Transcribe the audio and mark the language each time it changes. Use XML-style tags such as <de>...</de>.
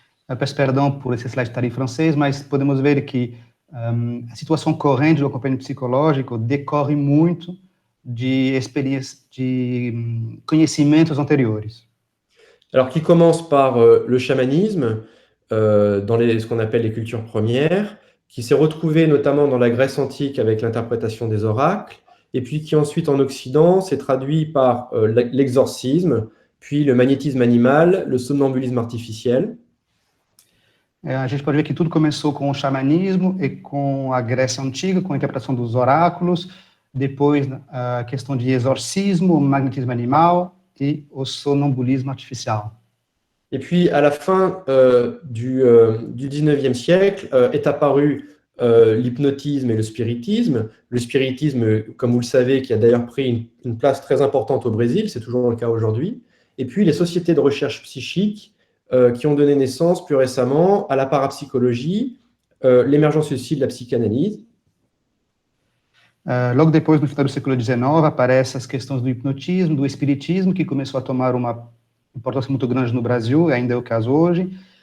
<pt>Eu peço perdão por esse slide estar em francês, mas podemos ver que a situação corrente do acompanhamento psicológico decorre muito de experiências, de conhecimentos anteriores.</pt> <fr>Alors, qui commence par le chamanisme, dans ce qu'on appelle les cultures premières, qui s'est retrouvé notamment dans la Grèce antique avec l'interprétation des oracles, et puis qui ensuite en Occident s'est traduit par l'exorcisme, puis le magnétisme animal, le somnambulisme artificiel.</fr> <pt>A gente pode ver que tudo começou com o xamanismo e com a Grécia Antiga, com a interpretação dos oráculos, depois a questão de exorcismo, magnetismo animal e o sonambulisme artificial.</pt> <fr>Et puis, à la fin du 19e siècle, est apparu l'hypnotisme et le spiritisme. Le spiritisme, comme vous le savez, qui a d'ailleurs pris une place très importante au Brésil, c'est toujours le cas aujourd'hui. Et puis, les sociétés de recherche psychique qui ont donné naissance plus récemment à la parapsychologie, l'émergence aussi de la psychanalyse.</fr> <pt>Logo depois, no final do século XIX, aparecem as questões do hipnotismo, do espiritismo, que começou a tomar uma importância muito grande no Brasil, ainda é o caso hoje.</pt>